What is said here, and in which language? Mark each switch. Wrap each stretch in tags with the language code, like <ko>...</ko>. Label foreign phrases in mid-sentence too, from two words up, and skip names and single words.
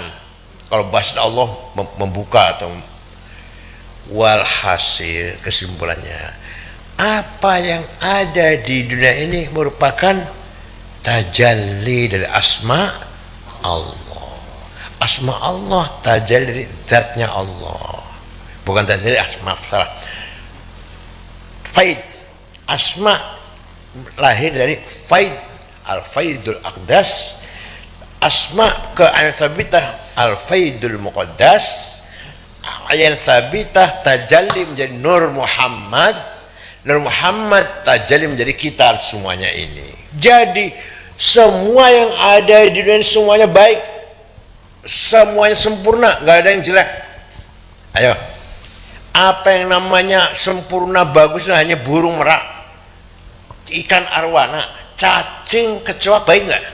<id>Kalau bahasa Allah membuka atau walhasil, kesimpulannya, apa yang ada di dunia ini merupakan tajalli dari asma Allah. Asma Allah tajalli dari zatnya Allah, bukan tajalli asma. Salah. Faid, asma lahir dari faid,</id> <ar>الفيض الأقدس.</ar> <id>Asma ke Al-Tsabitah,</id> <ar>الفيض المقدس.</ar> <id>Al-Tsabitah tajalli menjadi Nur Muhammad. Nur Muhammad tajalli menjadi kita semuanya ini. Jadi semua yang ada di dunia semuanya baik, semuanya sempurna, nggak ada yang jelek. Ayo, apa yang namanya sempurna bagus hanya burung merak, ikan arwana, cacing, kecoa, baik nggak?</id>